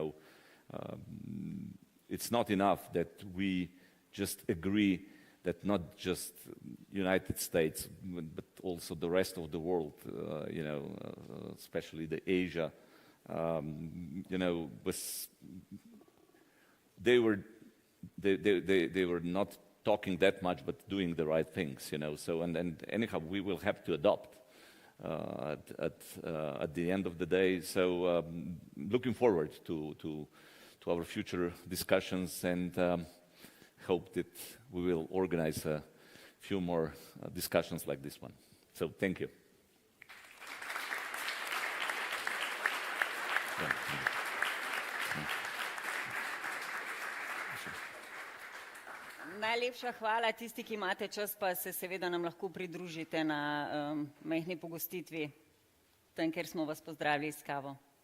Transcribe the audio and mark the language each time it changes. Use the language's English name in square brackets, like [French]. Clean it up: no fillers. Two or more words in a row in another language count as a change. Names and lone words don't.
[English] it's not enough that we just agree that not just United States, but also the rest of the world, especially the Asia, they were not talking that much, but doing the right things, So and anyhow, we will have to adopt at the end of the day. So looking forward to our future discussions, and hope that we will organize a few more discussions like this one. So thank you. [Slovenian] Najlepša hvala. Tisti, ki imate čas, pa se seveda nam lahko pridružite na majhni pogostitvi, tam, kjer smo vas pozdravili s kavo.